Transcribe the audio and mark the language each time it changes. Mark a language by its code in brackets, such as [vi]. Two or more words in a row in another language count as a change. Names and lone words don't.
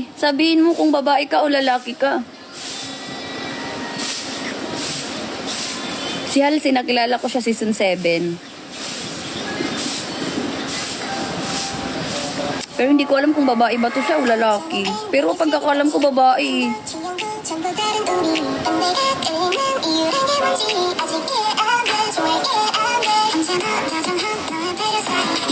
[tl] Sabihin mo kung babae ka o lalaki ka. Si Halsey, nakilala ko siya season 7. Pero hindi ko alam kung babae ba to siya o lalaki. Pero pagkakalam ko babae. [ko] 중요한 건 전부 다른 우리 내가 끌리는 이유란 게 뭔지 아직 이해 안돼 정말 이해 안돼 언제나 다정한 너의 배려 사이